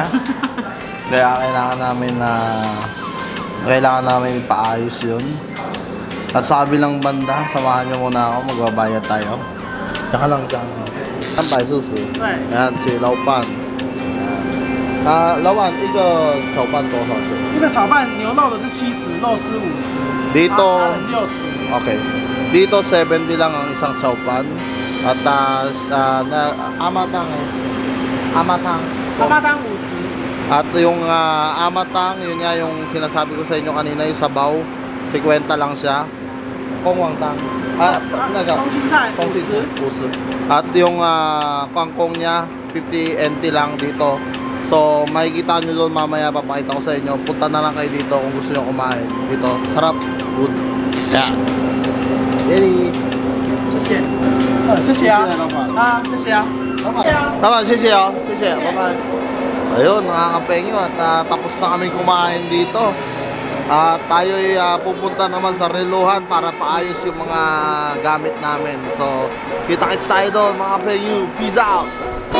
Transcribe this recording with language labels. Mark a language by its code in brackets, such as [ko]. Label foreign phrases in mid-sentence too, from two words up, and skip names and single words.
[tl] Kaya kailangan namin ipaayos yun. At sa kabilang banda, samahan nyo muna ako, magbabayad tayo. Tsaka lang dyan. Yan tayo susi. Yan, si Laupan. Laupan, [zh] 一个炒饭多少钱？一个炒饭牛肉的是70，肉丝50， [tl] Dito, [zh] 虾仁60。 [tl] okay. Dito 70 lang ang isang chow pan. At amatang eh. Amatang. [zh] 妈妈单50， [tl] At yung amatang, yun nga yung sinasabi ko sa inyo kanina, yung sabaw, 50 lang siya. Kongwangtang. [zh] 空心菜50， [tl] At yung kangkong niya, 50 NT lang dito. So, makikita nyo doon mamaya, papakita ko sa inyo. Punta na lang kayo dito kung gusto nyo kumain. Dito, sarap. [en] Good. Yeah. Ready? [zh] 谢谢。谢谢啊。谢谢啊。 [tl] Tama, sisi oh. Sisi, bye-bye. Ayun, mga kapengyo, at tapos na kami kumain dito. At tayo'y pupunta naman sa reluhan para paayos yung mga gamit namin. So, kita-kits tayo doon mga kapengyo. Peace out!